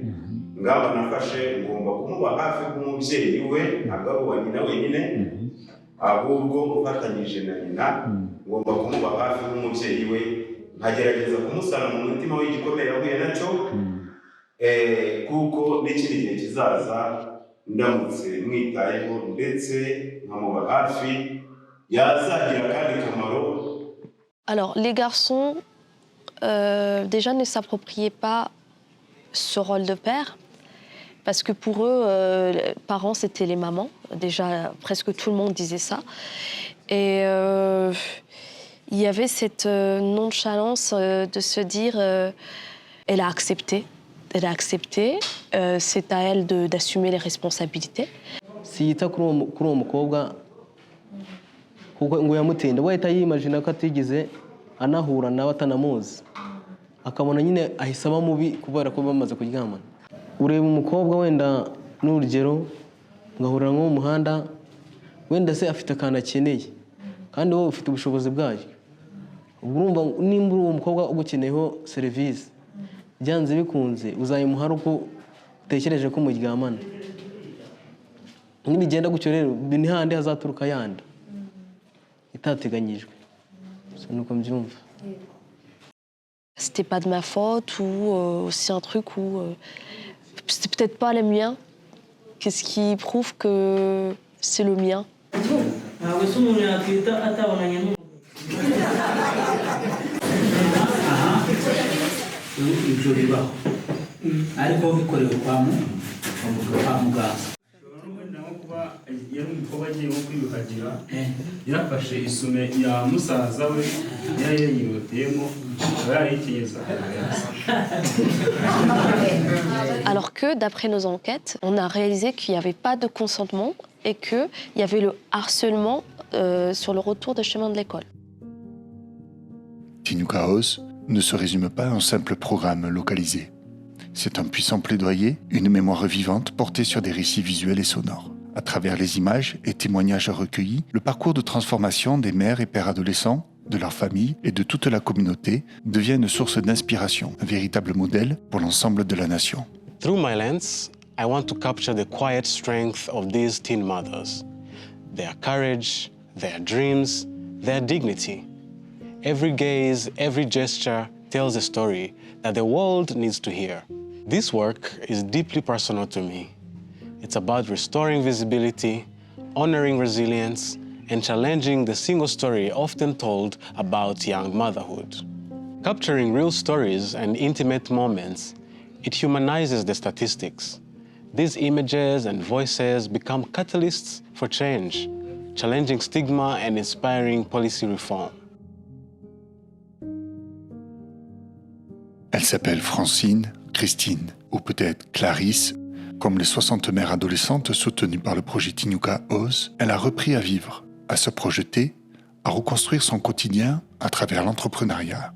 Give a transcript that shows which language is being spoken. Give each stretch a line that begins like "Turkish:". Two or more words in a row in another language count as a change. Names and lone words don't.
Kinyarwanda: Ngaba nafashe ngomba kumuba hafi nk'umubyeyi we, ntabwo ari uwa nyina wenyine, ahubwo ufatanyije na nyina ngomba kumuba hafi nk'umubyeyi we, nkagerageza kumusana mu mutima w'igikomere ahuye nacyo, kuko n'ikindi gihe kizaza ndamutse mwitayeho ndetse nkamuba hafi yazagira kandi kamaro.
French: Alors, les garçons, déjà, ne s'appropriaient pas ce rôle de père, parce que pour eux, les parents, c'était les mamans. Déjà, presque tout le monde disait ça. Et il y avait cette nonchalance de se dire, elle a accepté, c'est à elle d'assumer les responsabilités.
Kinyarwanda: Siyita kuri uwo mukobwa kuko ngo yamutenda, wahita yimagina ko atigeze anahura nawe atanamuzi, akabona nyine ahisaba mubi kubera ko bamaze kuryamana. Ureba umukobwa wenda n'urugero ngahurira nko mu muhanda, wenda se afite akantu akeneye, kandi wowe ufite ubushobozi bwayo. Ubwo urumva nimba uri uwo mukobwa ugukeneyeho serivisi byanze bikunze uzayimuha ari uko utekereje ko muryamana. Nibigenda gutyo rero ni handi hazaturuka yanda itateganyijwe. Nuko mbyumva.
French: C'était pas de ma faute ou c'est un truc où c'était peut-être pas le mien. Qu'est-ce qui prouve que c'est le mien?
Kinyarwanda: yari umukobwa agiye nko kwiyuhagira yarafashe isume ya musaza we yari yayihoteyemo yarayikeza.
French: Alors que, d'après nos enquêtes, on a réalisé qu'il n'y avait pas de consentement et qu'il y avait le harcèlement sur le retour de chemin de l'école. Tinuca Oz ne se résume pas à un simple programme localisé. C'est un puissant plaidoyer, une mémoire vivante portée sur des récits visuels et sonores. À travers les images et témoignages recueillis, le parcours de transformation des mères et pères adolescents, de leurs familles et de toute la communauté devient une source d'inspiration, un véritable modèle pour l'ensemble de la nation.
English: Through my lens, I want to capture the quiet strength of these teen mothers, their courage, their dreams, their dignity. Every gaze, every gesture tells a story that the world needs to hear. This work is deeply personal to me. It's about restoring visibility, honoring resilience, and challenging the single story often told about young motherhood. Capturing real stories and intimate moments, it humanizes the statistics. These images and voices become catalysts for change, challenging stigma and inspiring policy reform.
French: Elle s'appelle Francine, Christine, ou peut-être Clarisse. Comme les 60 mères adolescentes soutenues par le projet Tinuca Oz, elle a repris à vivre, à se projeter, à reconstruire son quotidien à travers l'entrepreneuriat.